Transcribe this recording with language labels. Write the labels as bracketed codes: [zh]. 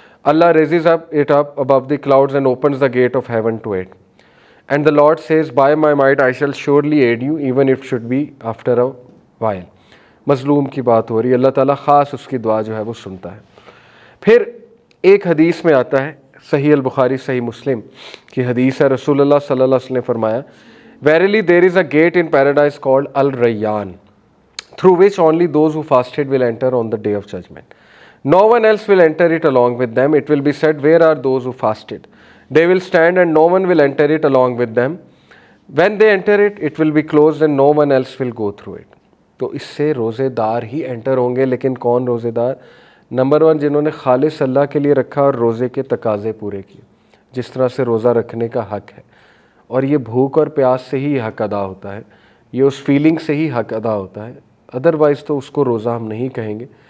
[en] Allah raises it up above the clouds and opens the gate of heaven to it. And the Lord says, by my might I shall surely aid you, even if it should be after a while. [ur] مظلوم کی بات ہو رہی ہے, اللہ تعالیٰ خاص اس کی دعا جو ہے وہ سنتا ہے. پھر ایک حدیث میں آتا ہے, صحیح البخاری صحیح مسلم کی حدیث ہے, رسول اللہ صلی اللہ علیہ وسلم نے فرمایا, [en] verily there is a gate in paradise called Al-Rayyan, through which only those who fasted will enter on the day of judgment. No one else will enter it along with them. It will be said, where are those who fasted? They will stand and no one will enter it along with them. When they enter it, it will be closed and no one else will go through it. [ur] تو اس سے روزے دار ہی inter ہوں گے. لیکن کون روزے دار؟ نمبر 1, جنہوں نے خالص اللہ کے لیے رکھا اور روزے کے تقاضے پورے کیے, جس طرح سے روزہ رکھنے کا حق ہے. اور یہ بھوک اور پیاس سے ہی حق ادا ہوتا ہے, یہ اس فیلنگ سے ہی حق ادا ہوتا ہے, ادروائز تو اس کو روزہ ہم نہیں کہیں گے.